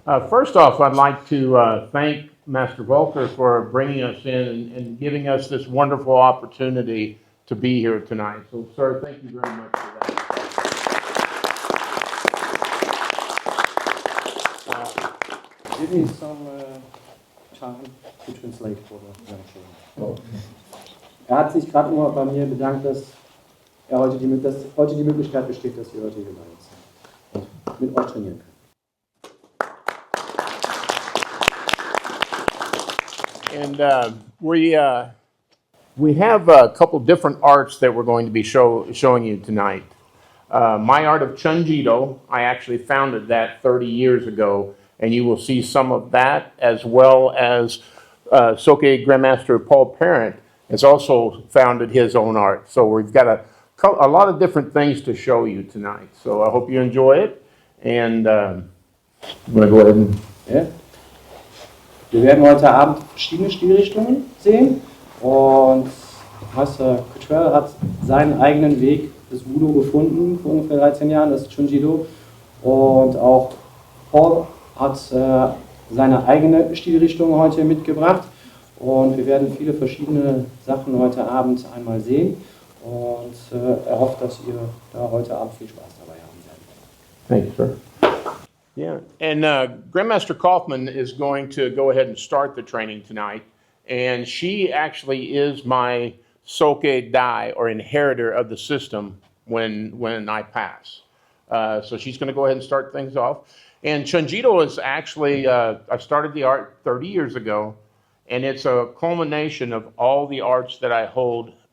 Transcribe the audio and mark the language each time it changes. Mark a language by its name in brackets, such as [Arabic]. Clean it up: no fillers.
[English] First off, I'd like to thank Master Volker for bringing us in and giving us this wonderful opportunity to be here tonight. So, sir, thank you very much for that. Give me some time to translate for the young children. [German] Hat sich gerade nur bei mir bedankt, dass heute die Möglichkeit besteht, dass wir heute hier bei uns sind und mit euch trainieren können. [English] And we have a couple different arts that we're going to be showing you tonight. My art of ChunJido, I actually founded that 30 years ago, and you will see some of that, as well as Soke Grandmaster Paul Parent has also founded his own art. So we've got a lot of different things to show you tonight. So I hope you enjoy it, and I'm going to go ahead and... [German] Ja. Wir werden heute Abend verschiedene Stilrichtungen sehen und Master Cutrell hat seinen eigenen Weg des Budo gefunden vor ungefähr 13 Jahren, das ChunJido, und auch Paul hat seine eigene Stilrichtung heute mitgebracht und wir werden viele verschiedene Sachen heute Abend einmal sehen und er hofft, dass ihr da heute Abend viel Spaß dabei haben werdet. [English] Thank you, sir. Yeah, and Grandmaster Coffman is going to go ahead and start the training tonight, and she actually is my Soke Dai, or inheritor of the system when I pass. So she's going to go ahead and start things off. And ChunJido is actually, I started the art 30 years ago, and it's a culmination of all the arts that I hold